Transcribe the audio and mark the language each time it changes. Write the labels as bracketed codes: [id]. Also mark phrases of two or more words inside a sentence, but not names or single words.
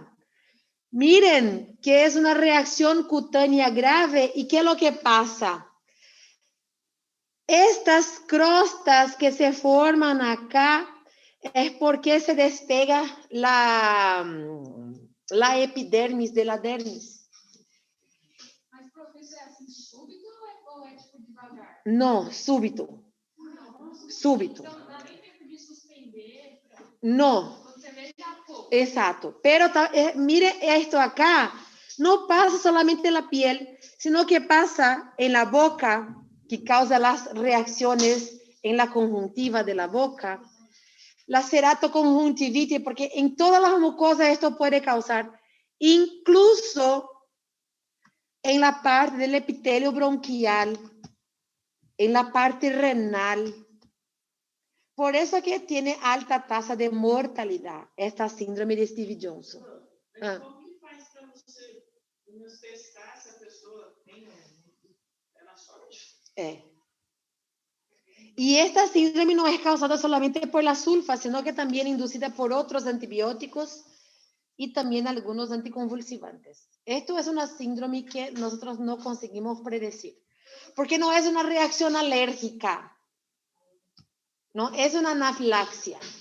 [es] Miren que es una reacción cutánea grave. ¿Y qué es lo que pasa? Estas crostas que se forman acá es porque se despega la epidermis de la dermis. [pt] Mas, professor, é assim súbito ou é tipo devagar? [es] No, súbito. Súbito. [pt] Então, dá nem tempo de suspender. [es] No. [pt] Quando você vê, já pouco. [es] Exacto. Pero mire esto acá. No pasa solamente en la piel, sino que pasa en la boca, que causa las reacciones en la conjuntiva de la boca. La ceratoconjuntivitis, porque en todas las mucosas esto puede causar, incluso en la parte del epitelio bronquial, en la parte renal. Por eso que tiene alta tasa de mortalidad, esta síndrome de Stevens-Johnson. [pt] Mas como que faz para você testar se a pessoa tem na sorte? [es] Y esta síndrome no es causada solamente por la sulfa, sino que también inducida por otros antibióticos y también algunos anticonvulsivantes. Esto es una síndrome que nosotros no conseguimos predecir, porque no es una reacción alérgica, no es una anafilaxia.